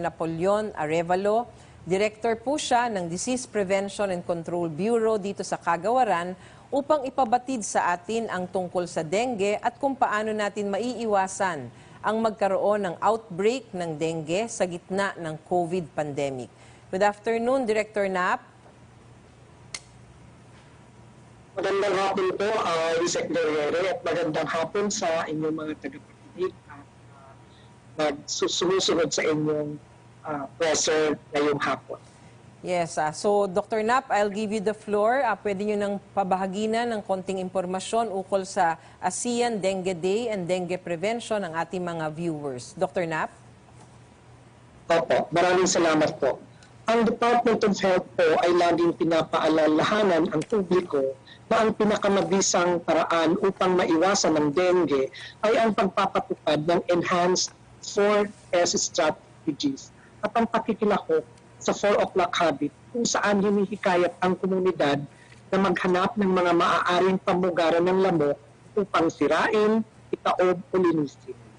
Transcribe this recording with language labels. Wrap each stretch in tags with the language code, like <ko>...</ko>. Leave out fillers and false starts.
<tl>Napoleon Arevalo. Director po siya ng Disease Prevention and Control Bureau dito sa Cagawaran upang ipabatid sa atin ang tungkol sa dengue at kung paano natin maiiwasan ang magkaroon ng outbreak ng dengue sa gitna ng COVID pandemic.</tl> <en>Good afternoon, Director Nap.</en> <tl>Magandang hapon po, Secretary, at magandang hapon sa inyong mga tagapakinig at sumusunod sa inyong presser ngayong hapon.</tl> <en>Yes, so Dr. Nap, I'll give you the floor.</en> <tl>Pwede nyo nang pabahagina ng konting impormasyon ukol sa ASEAN Dengue Day and Dengue Prevention ng ating mga viewers. Dr. Nap? Opo, maraming salamat po. Ang Department of Health po ay laging pinapaalalahanan ang publiko na ang pinakamabisang paraan upang maiwasan ng dengue ay ang pagpapatupad ng Enhanced 4S Strategies at ang pakikilahok sa 4 o'clock habit kung saan hinihikayat ang komunidad na maghanap ng mga maaaring pamugaran ng lamok upang sirain, itaob o linisin.</tl>